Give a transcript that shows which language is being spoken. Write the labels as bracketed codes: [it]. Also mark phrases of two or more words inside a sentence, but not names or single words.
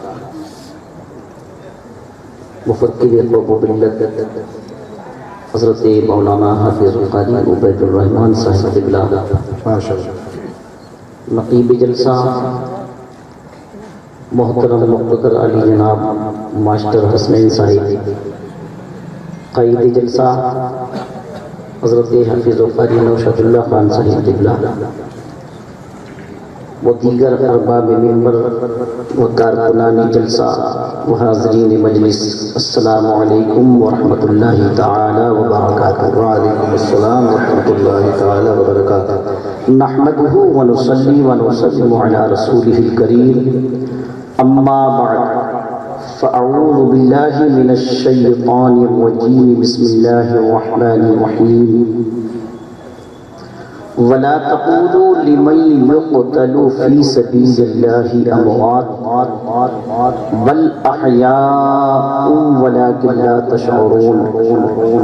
[ur] مفکر قوم و ملت حضرت مولانا حافظ القاری عبید الرحمن صاحب قبلہ نقیب جلسہ محترم مقتدر علی جناب ماسٹر حسنین صاحب قائد جلسہ حضرت حافظ القاری نوشاد اللہ خان صاحب قبلہ و دیگر ارباب منبر و کارکنان جلسہ و حاضرین مجلس، [ar] السلام علیکم ورحمۃ اللہ تعالی وبرکاتہ۔ وعلیکم السلام ورحمۃ اللہ تعالی وبرکاتہ۔ نحمده ونصلي ونسلم على رسوله الكريم اما بعد فاعوذ بالله من الشيطان الرجيم بسم الله الرحمن الرحيم ولا تقولوا لمن يقتل في سبيل الله اموات بل احياء ولكن لا تشعرون۔